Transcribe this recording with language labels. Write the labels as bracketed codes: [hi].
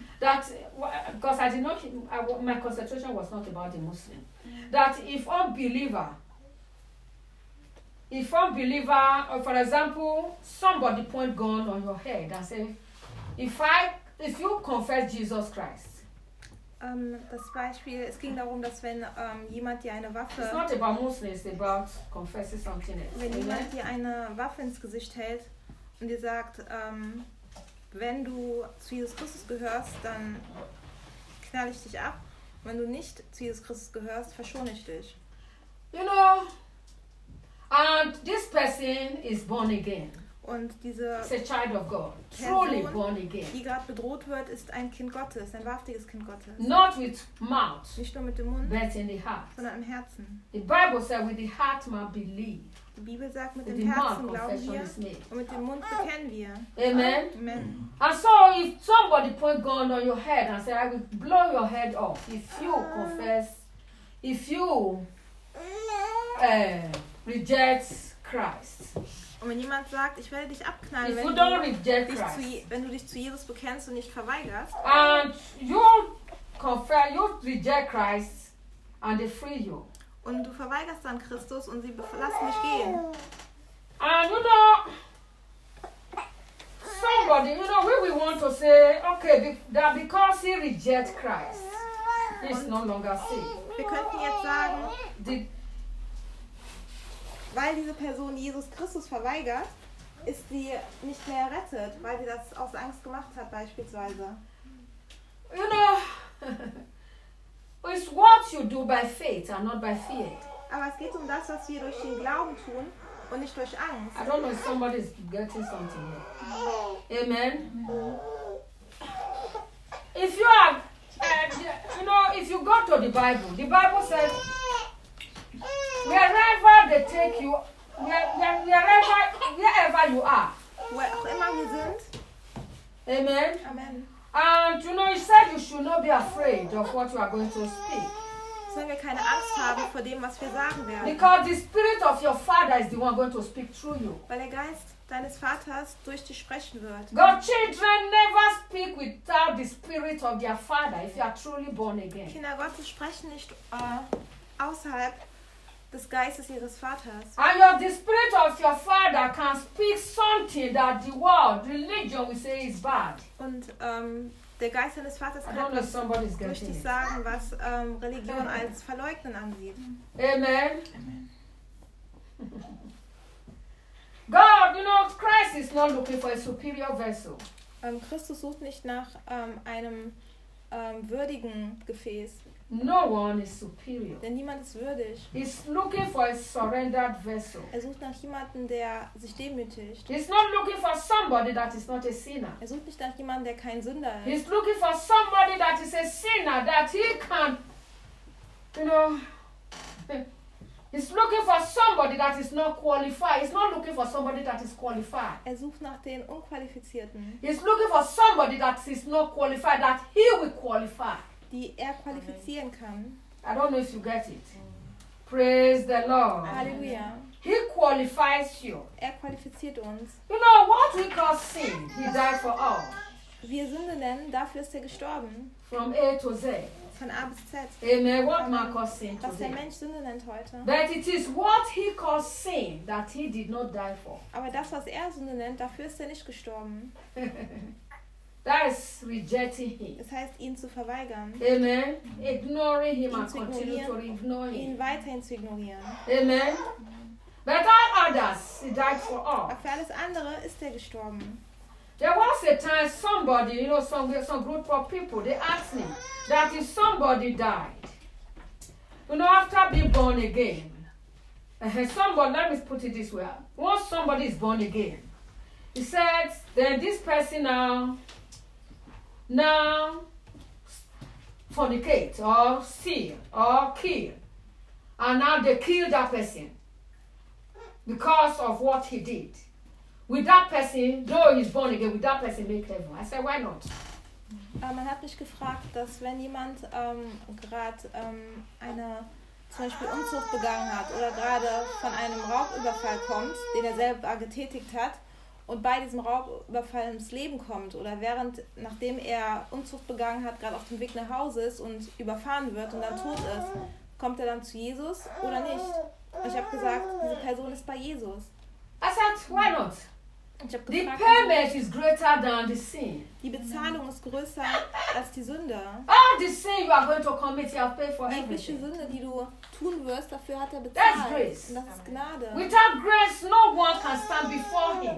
[en] That, because I did not, my concentration was not about the Muslim. That if unbeliever, for example, somebody point gun on your head and say, if you confess Jesus Christ, [de] Das Beispiel, es ging darum, dass wenn jemand dir eine Waffe... [en] It's not about Muslims, it's about confessing something else. [de] Wenn jemand dir eine Waffe ins Gesicht hält und dir sagt, wenn du zu Jesus Christus gehörst, dann knall ich dich ab. Wenn du nicht zu Jesus Christus gehörst, verschone ich dich. [en] You know, and this person is born again. [de] Und diese [en] child of God, truly born again. [de] Die gerade bedroht wird, ist ein Kind Gottes, ein wahrhaftiges Kind Gottes. [en] Not with mouth, [de] nicht nur mit dem Mund, [en] but in the heart. [de] Sondern im Herzen. [en] The Bible said, with the heart man believe. [de] Die Bibel sagt, mit dem Herzen glauben wir, und mit dem Mund bekennen wir. Amen. Amen. [en] And so if somebody put gun on your head and say, I will blow your head off, if you confess, if you reject Christ. [de] Und wenn jemand sagt, ich werde dich abknallen, [en] if [de] wenn du dich zu Jesus bekennst und nicht verweigerst, [en] and you confess, you reject Christ, and they free you. [de] Und du verweigerst dann Christus und sie lassen mich gehen. [en] And you know, somebody, you know, we want to say, okay, that because he reject Christ, he is no longer saved. [de] Wir könnten jetzt sagen, weil diese Person Jesus Christus verweigert, ist sie nicht mehr errettet, weil sie das aus Angst gemacht hat, beispielsweise. [en] You know, it's what you do by faith and not by fear. [de] Aber es geht um das, was wir durch den Glauben tun und nicht durch Angst. [en] I don't know if somebody is getting something here. Amen. If you are, you know, if you go to the Bible says, wherever they take you, wherever you are. Wherever you [de] sind. Amen. Amen. [en] And you know, he said you should not be afraid of what you are going to speak. [de] Sollen wir keine Angst haben vor dem, was wir sagen werden. [en] Because the spirit of your father is the one going to speak through you. [de] Weil der Geist deines Vaters durch dich sprechen wird. [en] God's children never speak without the spirit of their father if you are truly born again. [de] Kinder Gottes sprechen nicht außerhalb des Geistes ihres Vaters. [en] And your, the spirit of your father can speak something that the world, religion will say is bad. [de] Und der Geist deines Vaters kann durch dich sagen, was Religion als Verleugnen ansieht. Amen. [en] God, you know, Christ is not looking for a superior vessel. [de] Christus sucht nicht nach einem würdigen Gefäß. [en] No one is superior. [de] Denn niemand ist würdig. [en] He's looking for a surrendered vessel. [de] Er sucht nach jemanden, der sich demütigt. [en] He's not looking for somebody that is not a sinner. [de] Er sucht nicht nach jemanden, der kein Sünder ist. [en] He's looking for somebody that is a sinner that he can, you know. He's looking for somebody that is not qualified. He's not looking for somebody that is qualified. [de] Er sucht nach den Unqualifizierten. [en] He's looking for somebody that is not qualified that he will qualify. [de] Die er qualifizieren kann. [en] I don't know if you get it. Praise the Lord. Halleluja. He qualifies you. [de] Er qualifiziert uns. [en] You know what we call sin? He died for all. [de] Wir Sünde nennen, dafür ist er gestorben. [en] From A to Z. [de] Von A bis Z. Amen. [en] What man calls sin today. [de] Was der Mensch Sünde nennt heute. [en] But it is what he calls sin that he did not die for. [de] Aber das, was er Sünde nennt, dafür ist er nicht gestorben. [en] That is rejecting him. [de] Das heißt, ihn zu verweigern. Amen. [en] Ignoring him and continue to ignore him. [de] Ihn weiterhin zu ignorieren. Amen. [en] But all others, he died for all. [de] Aber für alles andere ist er gestorben. [en] There was a time somebody, you know, some group of people, they asked me that if somebody died, you know, after being born again, somebody, let me put it this way, once somebody is born again, he said, then this person now fornicate or steal or kill, and now they kill that person because of what he did. With that person, though he's born again, with that person make heaven. I said, why not? [de] Man hat mich gefragt, dass wenn jemand eine zum Beispiel Unzucht begangen hat oder gerade von einem Raubüberfall kommt, den er selber getätigt hat, und bei diesem Raubüberfall ins Leben kommt oder während, nachdem er Unzucht begangen hat, gerade auf dem Weg nach Hause ist und überfahren wird und dann tot ist, kommt er dann zu Jesus oder nicht? Und ich habe gesagt, diese Person ist bei Jesus. [en] I said, why not? [de] Gefragt, [en] the payment is greater than the sin. [de] Die Bezahlung ist größer als die Sünde. [en] All the sin you are going to commit, you have paid for everything. [de] Jegliche Sünde, die du tun wirst, dafür hat er bezahlt. [en] That's grace. [de] Und das ist Gnade. [en] Without grace, no one can stand before him.